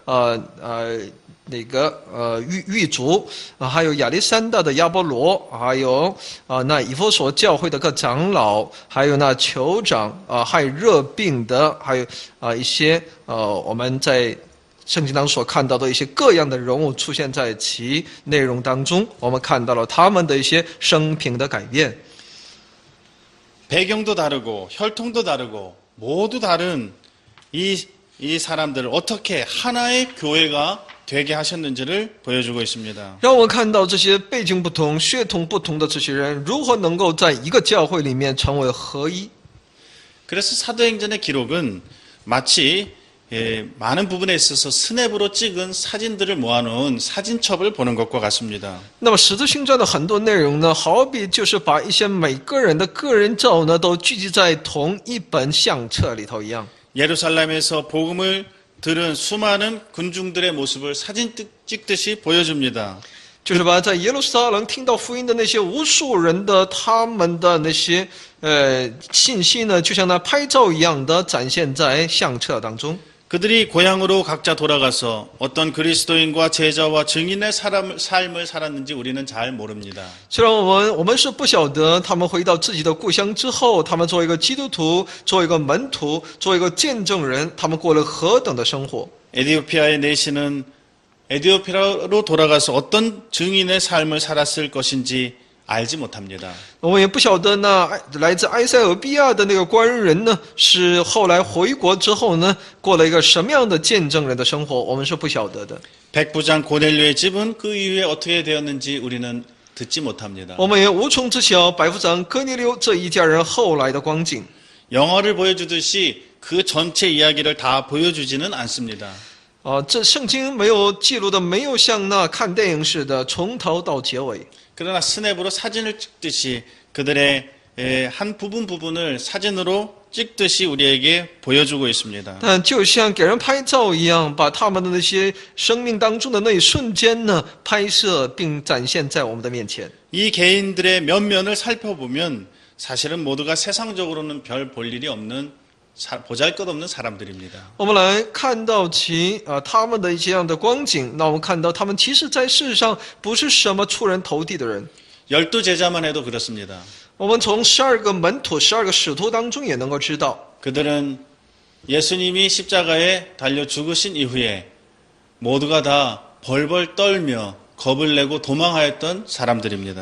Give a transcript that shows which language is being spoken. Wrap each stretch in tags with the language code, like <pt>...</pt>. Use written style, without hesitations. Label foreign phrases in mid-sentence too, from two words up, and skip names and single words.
<zh>狱卒，还有亚历山大的亚波罗，还有那以弗所教会的各长老，还有那酋长害热病的，还有一些我们在 圣经当中所看到的一些各样的人物出现在其内容当中，我们看到了他们的一些生平的改变。</zh> <ko>배경도 다르고 혈통도 다르고 모두 다른 이 사람들을 어떻게 하나의 교회가 되게 하셨는지를 보여주고 있습니다.</ko> <zh>让我们看到这些背景不同、血统不同的这些人如何能够在一个教会里面成为合一。</zh> <ko>그래서 사도행전의 기록은 마치 많은 부분에 있어서 스냅으로 찍은 사진들을 모아놓은 사진첩을 보는 것과 같습니다.</ko> <zh>那么使徒行传的很多内容呢，好比就是把一些每个人的个人照呢，都聚集在同一本相册里头一样。</zh> <ko>예루살렘에서 복음을 들은 수많은 군중들의 모습을 사진 찍듯이 보여줍니다.</ko> <zh>就是把在耶路撒冷听到福音的那些无数人的他们的那些信息呢，就像那拍照一样的展现在相册当中。</zh> <ko>그들이 고향으로 각자 돌아가서 어떤 그리스도인과 제자와 증인의 삶을 살았는지 우리는 잘 모릅니다.</ko> <zh>虽然我们是不晓得他们回到自己的故乡之后，他们作为一个基督徒，作为一个门徒，作为一个见证人，他们过了何等的生活。</zh> <ko>에티오피아의 내시는 에티오피아로 돌아가서 어떤 증인의 삶을 살았을 것인지 알지 못합니다.</ko> <zh>我们也不晓得呢，来自埃塞俄比亚的那个官人呢，是后来回国之后呢，过了一个什么样的见证人的生活，我们是不晓得的。</zh> <ko>백부장 고넬료의 집은 그 이후에 어떻게 되었는지 우리는 듣지 못합니다.</ko> <zh>我们也无从知晓百夫长哥尼流这一家人后来的光景。</zh> <ko>영화를 보여주듯이 그 전체 이야기를 다 보여주지는 않습니다.</ko> <zh>这圣经没有记录的，没有像那看电影似的从头到结尾。</zh> <ko>그러나 스냅으로 사진을 찍듯이 그들의 한 부분을 사진으로 찍듯이 우리에게 보여주고 있습니다.</ko> <zh>但就像给人拍照一样，把他们的那些生命当中的那一瞬间呢，拍摄并展现在我们的面前。</zh> <ko>이 개인들의 면면을 살펴보면 사실은 모두가 세상적으로는 별 볼 일이 없는 보잘것없는 사람들입니다.</ko> <zh>我们来看到他们的一些样的光景，那我们看到他们其实在世上不是什么出人头地的人。</zh> <ko>12제자만 해도 그렇습니다.</ko> <zh>我们从12个门徒、12个使徒当中也能够知道，</zh> <ko>그들은 예수님이 십자가에 달려 죽으신 이후에 모두가 다 벌벌 떨며 겁을 내고 도망하였던 사람들입니다.</ko>